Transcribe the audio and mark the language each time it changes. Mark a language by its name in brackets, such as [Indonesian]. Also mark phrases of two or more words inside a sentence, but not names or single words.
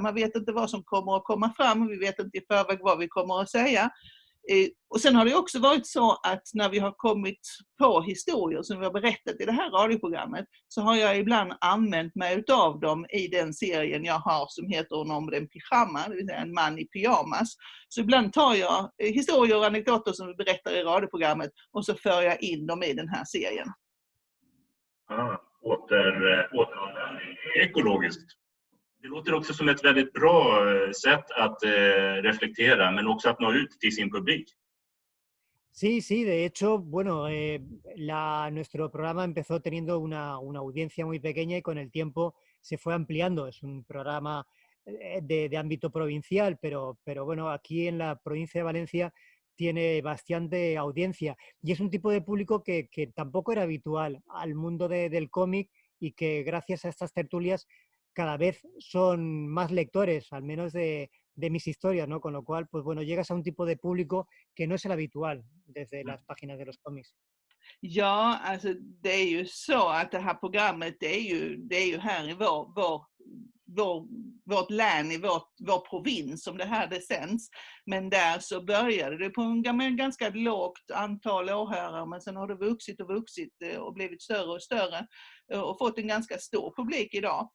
[Swedish] Man vet inte vad som kommer att komma fram, vi vet inte i förväg vad vi kommer att säga. Och sen har det också varit så att när vi har kommit på historier som vi har berättat i det här radioprogrammet så har jag ibland använt mig av dem i den serien jag har som heter En hombre en pijama, det vill säga en man i pyjamas. Så ibland tar jag historier och anekdoter som vi berättar i radioprogrammet och så för jag in dem i den här serien. Återanvändning. Ekologiskt. Det låter också som ett väldigt bra sätt att reflektera, men också att nå ut till sin publik. [Spanish] Sí, sí, de hecho, bueno, nuestro programa empezó teniendo una audiencia muy pequeña y con el tiempo se fue ampliando. Es un programa de ámbito provincial, pero bueno, aquí en la provincia de Valencia tiene bastante audiencia y es un tipo de público que tampoco era habitual al mundo del cómic y que gracias a estas tertulias cada vez son más lectores, al menos de mis historias, ¿no? Con lo cual, pues bueno, llegas a un tipo de público que no es el habitual desde las páginas de los cómics. [Swedish] Ja, alltså det är ju så att det här programmet det är ju här i vårt län, i vår provins som det sänds. Men där så började det på en ganska lågt antal åhörare men sen har det vuxit och blivit större och större och fått en ganska stor publik idag.